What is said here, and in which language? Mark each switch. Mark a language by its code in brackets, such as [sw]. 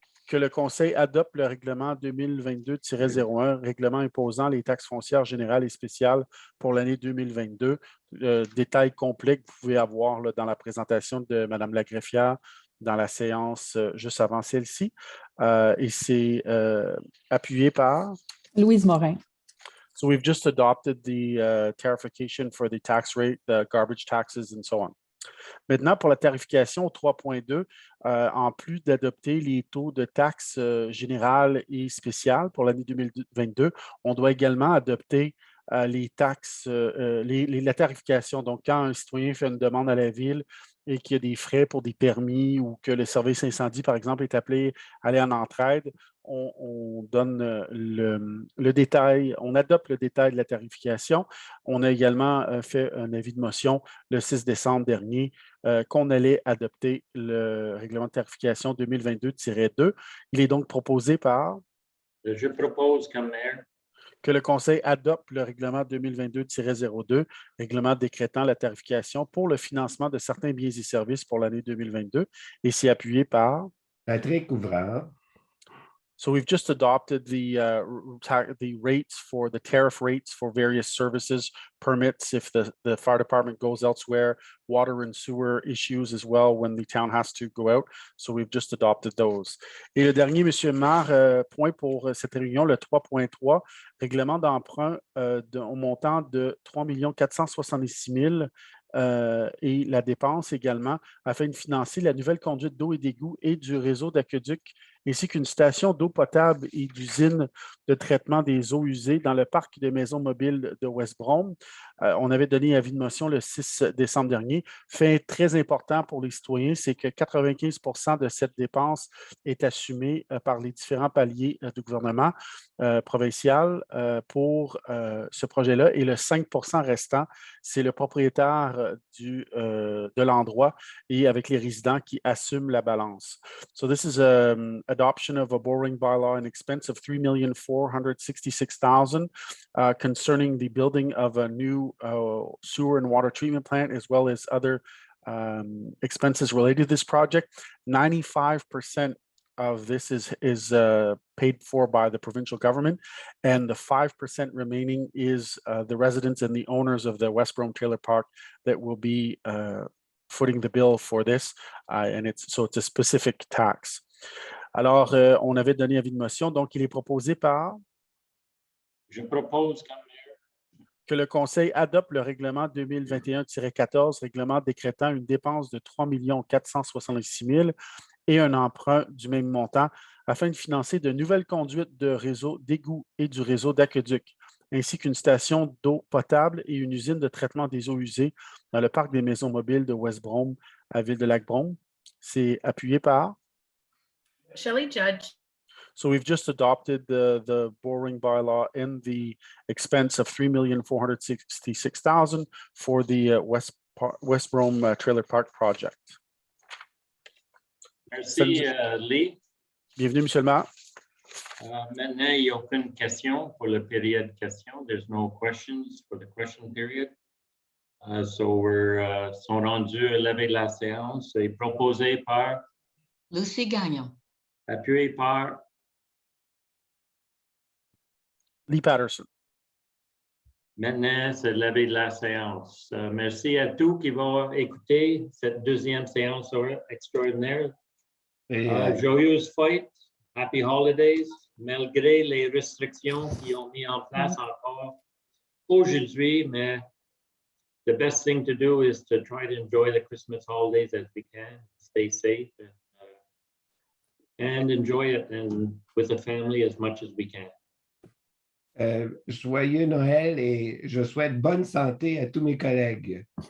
[fr] que le Conseil adopte le règlement 2022-01, règlement imposant les taxes foncières générales et spéciales pour l'année 2022. Détail complet que vous pouvez avoir là, dans la présentation de Mme la greffière dans la séance juste avant celle-ci. Et c'est appuyé par Louise Morin. [en] So we've just adopted the tarification for the tax rate, the garbage taxes, and so on. [fr] Maintenant, pour la tarification au 3.2, en plus d'adopter les taux de taxes générales et spéciales pour l'année 2022, on doit également adopter les taxes, la tarification. Donc, quand un citoyen fait une demande à la ville et qu'il y a des frais pour des permis ou que le service incendie, par exemple, est appelé à aller en entraide, on donne le détail, on adopte le détail de la tarification. On a également fait un avis de motion le 6 décembre dernier qu'on allait adopter le règlement de tarification 2022-2. Il est donc proposé par Je propose comme maire que le Conseil adopte le règlement 2022-02, règlement décrétant la tarification pour le financement de certains biens et services pour l'année 2022, et c'est appuyé par Patrick Ouvrard. [en] So we've just adopted the rates for the tariff rates for various services, permits if the fire department goes elsewhere, water and sewer issues as well when the town has to go out. So we've just adopted those. [fr] Et le dernier, M. Maire, point pour cette réunion, le 3.3, règlement d'emprunt au montant de 3 466 000 et la dépense également afin de financer la nouvelle conduite d'eau et d'égout et du réseau d'aqueduc ainsi qu'une station d'eau potable et d'usine de traitement des eaux usées dans le parc de maisons mobiles de West Brom. On avait donné avis de motion le 6 décembre dernier. Fait très important pour les citoyens, c'est que 95 % de cette dépense est assumée par les différents paliers du gouvernement provincial pour ce projet-là et le 5 % restant, c'est le propriétaire de l'endroit et avec les résidents qui assument la balance. [en] So this is adoption of a borrowing bylaw, an expense of $3,466,000 concerning the building of a new sewer and water treatment plant, as well as other expenses related to this project. 95% of this is paid for by the provincial government, and the 5% remaining is the residents and the owners of the West Brom Trailer Park that will be footing the bill for this, and it's a specific tax. [fr] Alors, on avait donné avis de motion, donc il est proposé par Je propose comme maire Que le Conseil adopte le règlement 2021-14, règlement décrétant une dépense de 3 466 000 et un emprunt du même montant afin de financer de nouvelles conduites de réseau d'égouts et du réseau d'aqueduc, ainsi qu'une station d'eau potable et une usine de traitement des eaux usées dans le parc des maisons mobiles de West Brome à Ville-de-Lac-Brome. C'est appuyé par. Shelley Judge. [en] So we've just adopted the borrowing bylaw in the expense of $3,466,000 for the West Brome Trailer Park project. [fr] Merci, Lee. Bienvenue, Monsieur le maire. Maintenant, il n'y a aucune question pour la période question. [en] There's no questions for the question period. So we're [fr] sont rendus à lever la séance. C'est proposé par, Lucie Gagnon. appuyé par, Lee Patterson. maintenant, c'est lever la séance. Merci à tous qui vont écouter cette deuxième séance extraordinaire. Et, Joyeuse fête, [en] happy holidays, [fr] malgré les restrictions qui ont mis en place encore aujourd'hui, mais [en] the best thing to do is to try to enjoy the Christmas holidays as we can, stay safe, and enjoy it and with the family as much as we can. [fr] joyeux Noël et je souhaite bonne santé à tous mes collègues.